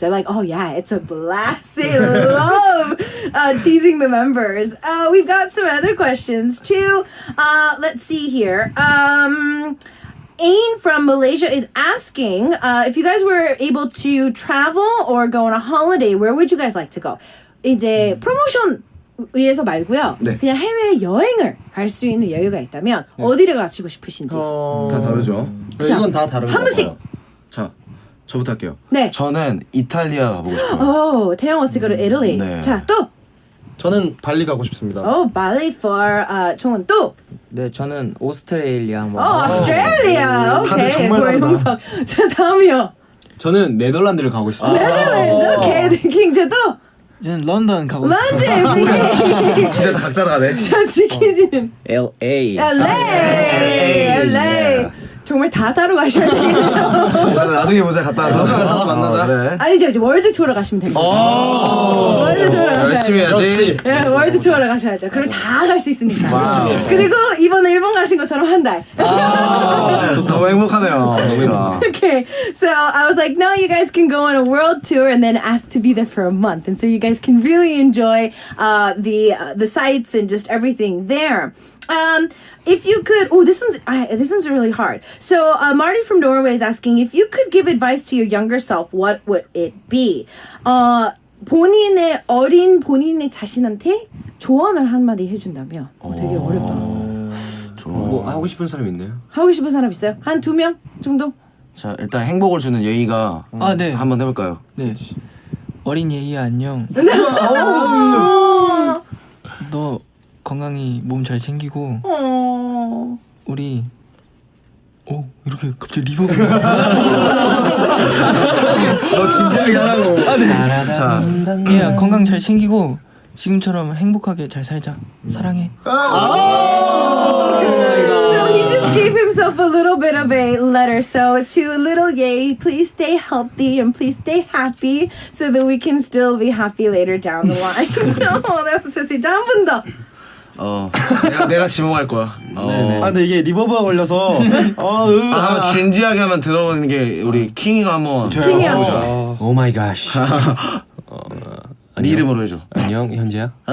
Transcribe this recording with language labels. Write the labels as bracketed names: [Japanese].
[English] They're like, oh yeah, it's a blast. They love teasing the members. We've got some other questions too. Let's see here. Ain from Malaysia is asking if you guys were able to travel or go on a holiday, where would you guys like to go? [Korean] 이제 프로모션 위해서 말고요. 네. 그냥 해외 여행을 갈 수 있는 여유가 있다면 어디를 가시고 싶으신지. 다 다르죠. 이건 다 다른 한 분씩. 거예요. 자, 저부터 할게요. 네. 저는 이탈리아 가보고 싶어요. [English] Oh, 태영 wants to go to Italy. [Korean] 네. 자, 또. 저는 발리 가고 싶습니다. [English] Oh, Bali for 종은 또. [Korean] 네, 저는 오스트레일리아 한번. [English] Australia. [Korean] 다들 [English] Okay. [Korean] 정말 [English] for [Korean] 다르다. 형석. 자, 다음이요. 저는 네덜란드를 가고 싶어요. [English] Netherlands. Okay. 킹제 또. [Korean] 저는 런던 가고 싶어요. 런던. 진짜 다 각자 가네. 자, 지키지는. [English] LA. LA. [Korean] 정말 다 따로 가셔야 돼요. 나중에 보자. 갔다 와서 다 만나자. 그래. 아니죠, 이제 월드 투어로 가시면 됩니다. 월드 투어로 가셔야 열심히 돼요. 해야지. 네, 월드 투어로 가셔야죠. 그럼 다 갈 수 있으니까. 와우. 그리고 이번에 일본 가신 것처럼 한 달. 너무 행복하네요. 진짜. [English] Okay, so I was like, no, you guys can go on a world tour and then ask to be there for a month, and so you guys can really enjoy the sights and just everything there. If you could, this one's really hard. So Marty from Norway is asking if you could give advice to your younger self, what would it be? [Korean] 본인의 자신한테 조언을 한마디 해준다면 되게 어렵다. 뭐 하고 싶은 사람 있나요? 하고 싶은 사람 있어요? 한 2명 정도? 자, 일단 행복을 주는 예의가 네. 한번 해볼까요? 네. 어린 예희야 안녕. 너 건강히 몸 잘 챙기고 우리 이렇게 갑자기 리버브 너 진지하게 하라고. 자, 야 건강 잘 챙기고 지금처럼 행복하게 잘 살자. 사랑해. [English] So he just gave himself a little bit of a letter. So to little Ye, please stay healthy and please stay happy so that we can still be happy later down the line. So that was so sweet. [Korean] 한 분 더. 내가 지목할 거야. 근데 이게 리버브가 걸려서 한번 진지하게 한번 들어보는 게 우리 킹이가 한번 킹이야. 오 마이 갓. 네 이름으로 해줘. 안녕 현재야.